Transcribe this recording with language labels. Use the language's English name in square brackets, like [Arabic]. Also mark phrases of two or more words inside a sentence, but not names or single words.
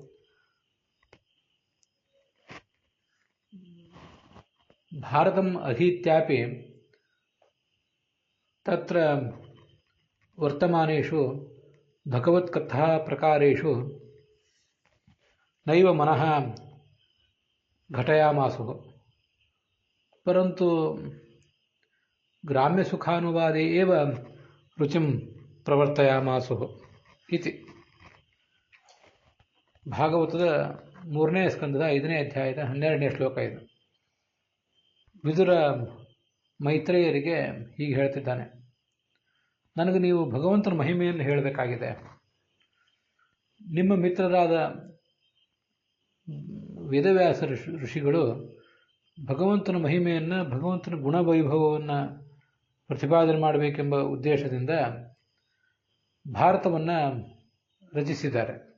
[Sanskrit] भारतम् अधीत्यापि तत्र वर्तमानेषु भगवत्कथा प्रकारेषु नैव मनः घटयामासुः, परन्तु ग्राम्यसुखानुवादे एव रुचिं प्रवर्तयामासुः इति। [Kannada] ಭಾಗವತದ 3ನೇ ಸ್ಕಂದದ 5ನೇ ಅಧ್ಯಾಯದ 12ನೇ ಶ್ಲೋಕ ಇದು. ವಿದುರ ಮೈತ್ರೇಯರಿಗೆ ಹೀಗೆ ಹೇಳ್ತಿದ್ದಾನೆ, ನನಗೆ ನೀವು ಭಗವಂತನ ಮಹಿಮೆಯನ್ನು ಹೇಳಬೇಕಾಗಿದೆ. ನಿಮ್ಮ ಮಿತ್ರರಾದ ವೇದವ್ಯಾಸ ಋಷಿಗಳು ಭಗವಂತನ ಮಹಿಮೆಯನ್ನು, ಭಗವಂತನ ಗುಣವೈಭವವನ್ನು ಪ್ರತಿಪಾದನೆ ಮಾಡಬೇಕೆಂಬ ಉದ್ದೇಶದಿಂದ ಭಾರತವನ್ನು ರಚಿಸಿದ್ದಾರೆ.